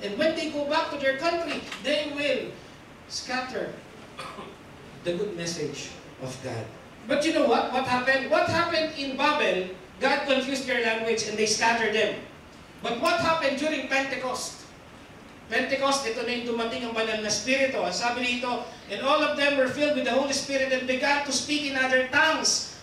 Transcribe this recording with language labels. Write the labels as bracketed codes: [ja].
[en] And when they go back to their country, they will scatter the good message of God. But you know what? What happened? What happened in Babel? God confused their language and they scattered them. But what happened during Pentecost? [tl] Pentecost, ito na yung dumating ang banal na Espiritu. Ang sabi dito, [en] and all of them were filled with the Holy Spirit and began to speak in other tongues.